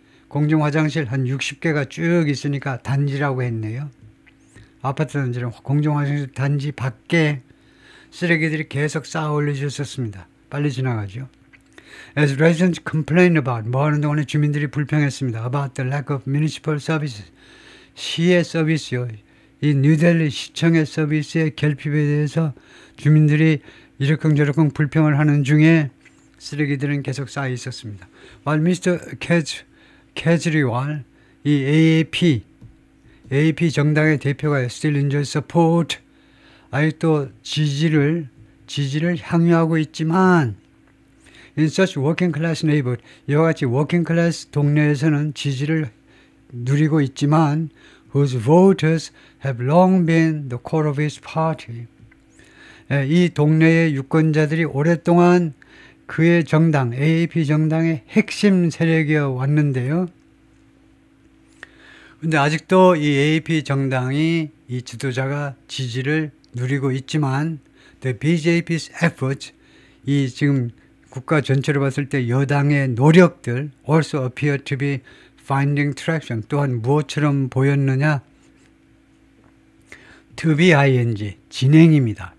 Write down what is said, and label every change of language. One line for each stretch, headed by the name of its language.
Korean: 공중 화장실 한 60개가 쭉 있으니까 단지라고 했네요. 아파트 단지는 공중 화장실 단지 밖에 쓰레기들이 계속 쌓아 올려졌었습니다. 빨리 지나가죠.
English: As residents complained about,
Korean: 뭐 하는 동안에 주민들이 불평했습니다.
English: About the lack of municipal services.
Korean: 시의 서비스요. 이 뉴델리 시청의 서비스의 결핍에 대해서 주민들이 이러쿵저러쿵 불평을 하는 중에 쓰레기들은 계속 쌓여 있었습니다.
English: While Mr. Kejriwal,
Korean: 이 AAP 정당의 대표가
English: still enjoys support,
Korean: 아직도 지지를 향유하고 있지만
English: In such working class neighborhood,
Korean: 이와 같이
English: working class
Korean: 동네에서는 지지를 누리고 있지만
English: whose voters have long been the core of his party.
Korean: 이 동네의 유권자들이 오랫동안 그의 정당, AAP 정당의 핵심 세력이어 왔는데요. 근데 아직도 이 AAP 정당이 이 지도자가 지지를 누리고 있지만
English: the BJP's efforts,
Korean: 이 지금 국가 전체로 봤을 때 여당의 노력들
English: also appear to be finding traction.
Korean: 또한 무엇처럼 보였느냐? to be ing, 진행입니다.